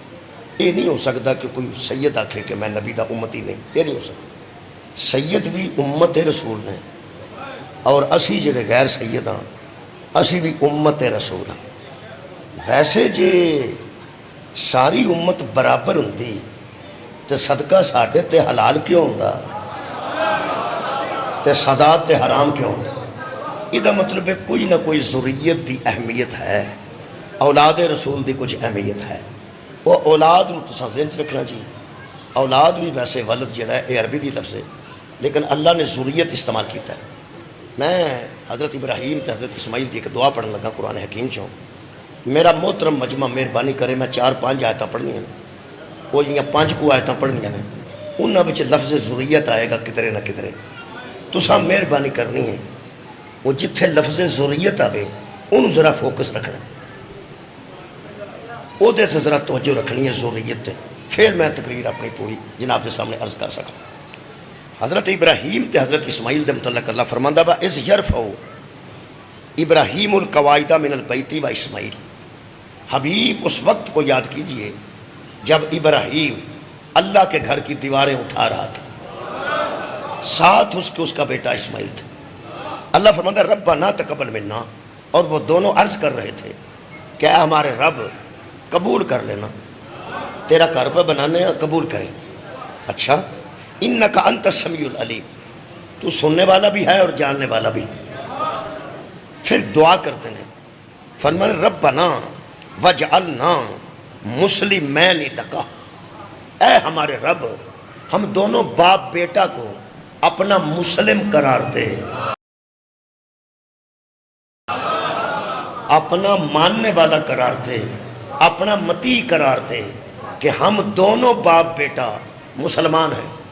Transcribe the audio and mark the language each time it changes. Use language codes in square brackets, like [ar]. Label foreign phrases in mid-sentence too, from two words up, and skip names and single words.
[pa] یہ نہیں ہو سکتا کہ کوئی سید آکھے کہ میں نبی دا امت ہی نہیں، یہ نہیں ہو سکتا۔ سید بھی امت رسول نے، اور اسی جڑے غیر سید ہاں اسی بھی امت رسول ہاں۔ ویسے جے ساری امت برابر ہوندی تے صدقہ ساڑھے تے حلال کیوں ہوندا تے سادات تے حرام کیوں ہوندا؟ یہ دا مطلب ہے کوئی نہ کوئی ذریت دی اہمیت ہے، اولاد رسول دی کچھ اہمیت ہے۔ وہ اولاد نو تساں ذہن چ رکھنا جی، اولاد بھی ویسے ولد جڑا ہے یہ عربی دی لفظ ہے، لیکن اللہ نے ذریت استعمال کیتا ہے۔ میں حضرت ابراہیم تے حضرت اسماعیل دی ایک دعا پڑھن لگا قرآن حکیم چوں، میرا محترم مجمع مہربانی کرے میں 4-5 آیتاں پڑھنی ہیں، وہ جیاں 5 کو آیتاں پڑھنی ہیں، انہاں وچ لفظ ذریت آئے گا کدھرے نہ کدھرے، تساں مہربانی کرنی ہے وہ جتھے لفظ ذریت آوے انہوں ذرا فوکس رکھنا، وہ دے سے ذرا توجہ رکھنی ہے ذریت تے، پھر میں تقریر اپنی پوری جناب کے سامنے عرض کر سکا۔ حضرت ابراہیم تے حضرت اسماعیل دے متعلق اللہ فرماندہ با [ar] اِذْ يَرْفَعُ [pa] ابراہیم [ar] الْقَوَاعِدَ مِنَ الْبَيْتِ وَإِسْمَاعِيلُ۔ [ur] حبیب اس وقت کو یاد کیجئے جب ابراہیم اللہ کے گھر کی دیواریں اٹھا رہا تھا، ساتھ اس کا بیٹا اسماعیل تھا۔ اللہ فرماتا [ar] ربنا تقبل منا، [ur] اور وہ دونوں عرض کر رہے تھے کہ اے ہمارے رب قبول کر لینا، تیرا گھر پہ بنانے قبول کریں۔ اچھا، [ar] انکا انت السمیع العلیم، [ur] تو سننے والا بھی ہے اور جاننے والا بھی۔ پھر دعا کرتے ہیں، فرمانے [ar] ربنا وجعلنا مسلمین لکا، [ur] اے ہمارے رب ہم دونوں باپ بیٹا کو اپنا مسلم قرار دے، اپنا ماننے والا قرار دے، اپنا متی قرار دے کہ ہم دونوں باپ بیٹا مسلمان ہیں۔